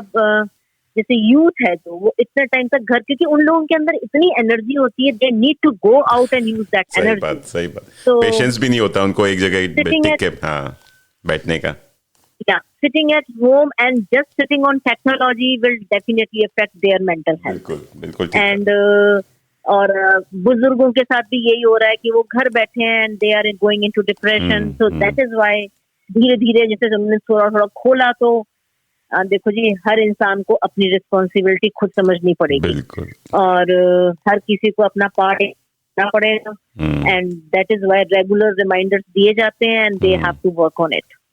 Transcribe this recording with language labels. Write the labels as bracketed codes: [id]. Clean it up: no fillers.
[hi] अब जैसे यूथ है तो वो इतने टाइम तक घर, क्योंकि उन लोगों के अंदर इतनी एनर्जी होती है, [en] They need to go out and use that energy. [hi] सही बात, तो पेशेंस भी नहीं होता उनको एक जगह टिक के बैठने का। [en] Yeah, sitting at home and just sitting on technology will definitely affect their mental health. [hi] बिल्कुल। And और बुजुर्गों के साथ भी यही हो रहा है कि वो घर बैठे हैं and [en] they are going into depression. So that is why [hi] धीरे धीरे जैसे हमने थोड़ा थोड़ा खोला, तो देखो जी हर इंसान को अपनी रिस्पॉन्सिबिलिटी खुद समझनी पड़ेगी, और हर किसी को अपना पार्ट करना पड़ेगा, [en] and that is why [hi] regular reminders दिए जाते हैं [en] And they have to work on it.